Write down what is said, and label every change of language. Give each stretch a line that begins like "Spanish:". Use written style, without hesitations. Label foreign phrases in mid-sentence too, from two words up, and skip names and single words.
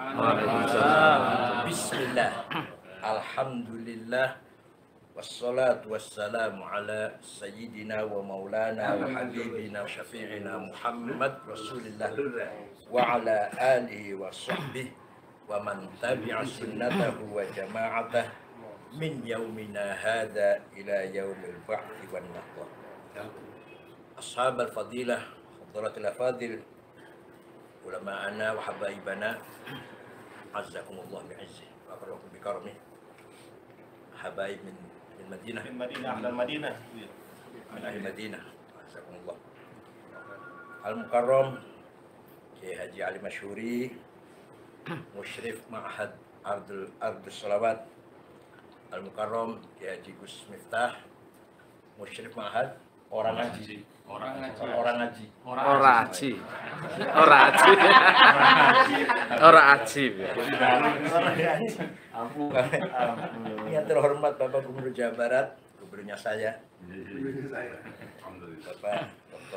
Arabic: بسم الله. الحمد لله. والصلاة والسلام على سيدنا ومولانا وحبيبنا وشفيعنا محمد رسول الله وعلى آله وصحبه ومن تبع سنته وجماعته من يومنا هذا إلى يوم البعث والنهضة. أصحاب الفضيلة، حضرات الأفاضل، علماءنا وحبائبنا، أعزكم الله بعزه وأكرمكم بكرمه. حبائب من المدينة. من المدينة dan المدينة. من أهل المدينة. أعزكم الله. Al-Mukarram Kiai Haji Ali Masyhuri, Musyrif Ma'had Ardul Salawat. Al-Mukarram Kiai Haji Gus Miftah, Musyrif Ma'had
Indonesian: orang ngaji.
Javanese: Ora aji.
Indonesian: Yang terhormat Bapak Gubernur Jawa Barat, gubernurnya saya, Bapak Dr.